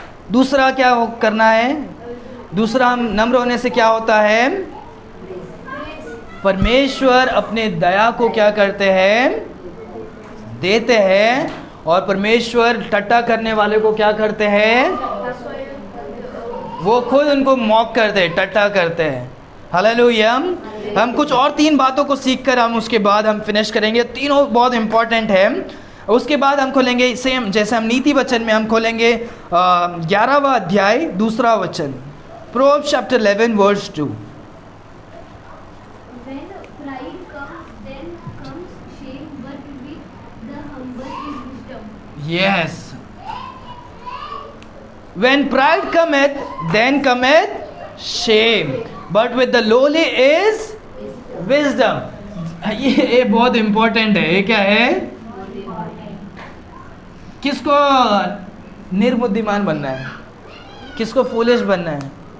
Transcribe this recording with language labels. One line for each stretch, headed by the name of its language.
Hindi: दूसरा क्या करना है, दूसरा हम नम्र होने से क्या होता है, परमेश्वर अपने दया को क्या करते हैं, देते हैं, और परमेश्वर टट्टा करने वाले को क्या करते हैं, वो खुद उनको मॉक करते हैं, टट्टा करते हैं। हालेलुया। हम कुछ और 3 बातों को सीखकर हम उसके बाद हम फिनिश करेंगे। तीनों बहुत इंपॉर्टेंट है। उसके बाद हम खोलेंगे सेम जैसे हम नीति वचन में हम खोलेंगे 11वां अध्याय 2रा वचन,
English: Proverbs chapter 11 verse 2। When pride comes, then comes shame, but with the humble is wisdom. Yes. When pride cometh, then cometh shame, but with the lowly is wisdom.
Hindi: ये बहुत इंपॉर्टेंट है। ये क्या है, किसको निर्बुद्धिमान बनना है, किसको फूलिश बनना है?